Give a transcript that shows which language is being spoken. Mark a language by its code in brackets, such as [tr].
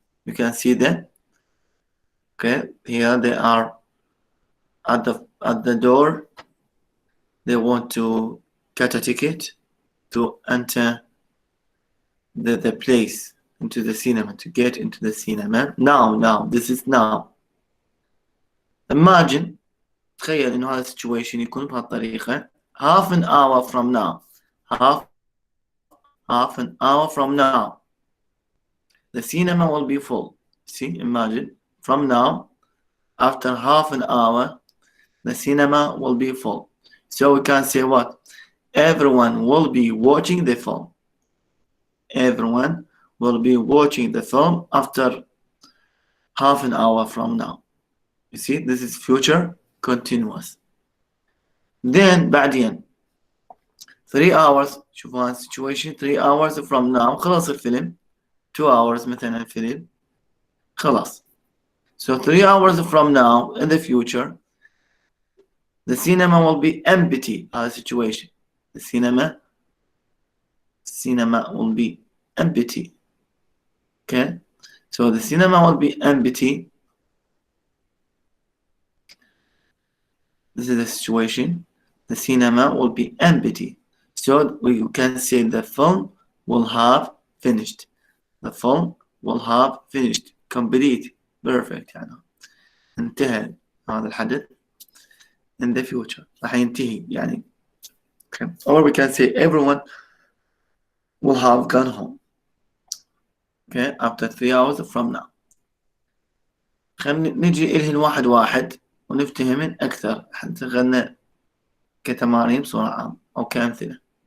[en] You can see that, okay? Here they are at the door. They want to get a ticket to enter the place into the cinema, to get into the cinema. Now, this is now. [ar] Imagine, تخيل إنه هذا situation يكون بهالطريقة. [en] Half an hour from now. Half an hour from now. The cinema will be full. See, imagine. From now, after half an hour, the cinema will be full. So we can say what? Everyone will be watching the film. Everyone will be watching the film after half an hour from now. You see, this is future continuous. Then بعدين 3 hours, شوفوا situation 3 hours from now خلاص الفيلم. 2 hours مثلا الفيلم خلاص. So 3 hours from now in the future, the cinema will be empty. Our situation. The cinema will be empty. Okay, so the cinema will be empty. This is the situation. The cinema will be empty. So we can say the film will have finished. The film will have finished. Complete. Perfect. [ar] يعني انتهى هذا الحدث. [en] In the future [ar] راح ينتهي يعني. [en] Okay. Or we can say everyone will have gone home. Okay, after 3 hours from now. [ar] خلينا نجي إلهن واحد واحد ونفتهمن أكثر حتى غنى كتمارين بصورة عامة أو كأمثلة.